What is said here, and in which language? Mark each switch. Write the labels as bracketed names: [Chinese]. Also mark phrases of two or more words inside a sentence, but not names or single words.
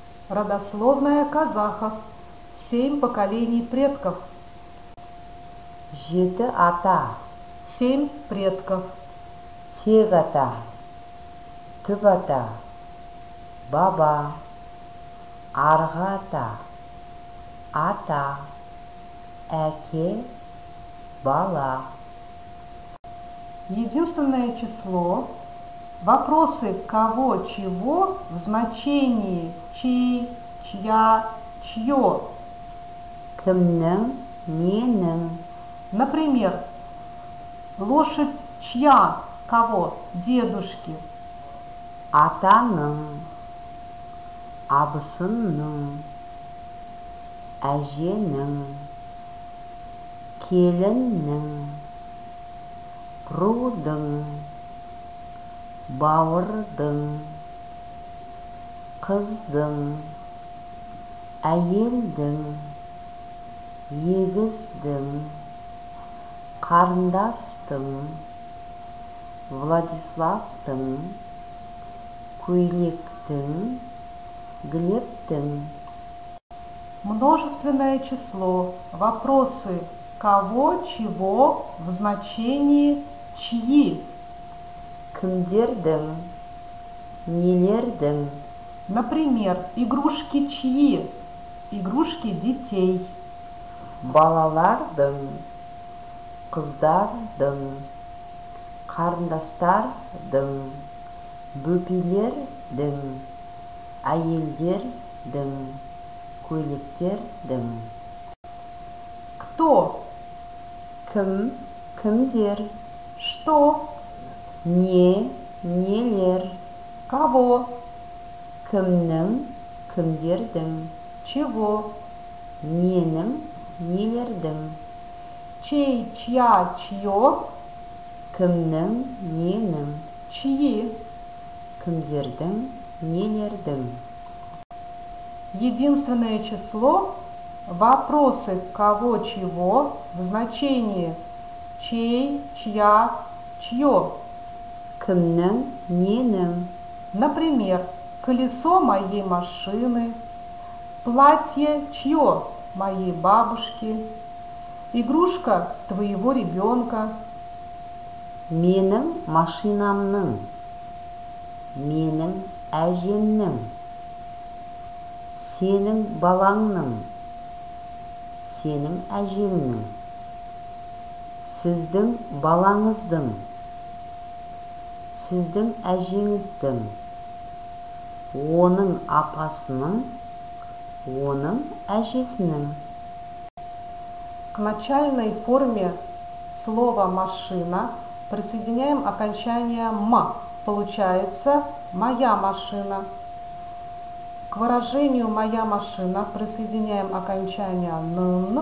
[Russian] Родословная казахов. 7 поколений предков. [Kazakh] Жеті ата. [Russian] 7 предков. [Kazakh] Тек ата. Түп ата. Баба. Арғы ата. Ата. Әке. Бала. [Russian] Единственное число. Вопросы кого, чего в значении чей, чья, чье. [Kazakh] Кімнің, ненің. [Russian] Например, лошадь чья, кого, дедушки. [Kazakh] Атаның, абысының, әженің, келіннің, рудың, бауырдың, қыздың, әйелдің, егіздің, қарындастың, Владиславтың, көйлектің, Глебтің. [Russian] Множественное число. Вопросы кого, чего в значении чьи. [Kazakh] Кімдердің, нелердің. [Russian] Например, игрушки чьи? Игрушки детей. [Kazakh] Балалардың, қыздардың, қарындастардың, бөпелердің, әйелдердің, көйлектердің. [Russian] Кто? [Kazakh] Кім, кімдер. [Russian] Что? [Kazakh] Не, нелер. [Russian] Кого? [Kazakh] Кімнің, кімдердің. [Russian] Чего? [Kazakh] Ненің, нелердің. [Russian] Чей, чья, чье? [Kazakh] Кімнің, ненің. [Russian] Чьи? [Kazakh] Кімдердің, нелердің. [Russian] Единственное число. Вопросы кого, чего в значении чей, чья, чье. [Kazakh] Кімнің, ненің. [Russian] Например, колесо моей машины, платье чье, моей бабушки, игрушка твоего ребенка. [Kazakh] Менің машинамның. Менің әжемнің. Сенің балаңның. Сенің әжеңнің. Сіздің балаңыздың. Сіздің әжеңіздің. Оның апасының. Оның әжесінің. [Russian] К начальной форме слова «машина» присоединяем окончание «м». Получается «моя машина». К выражению «моя машина» присоединяем окончание «н».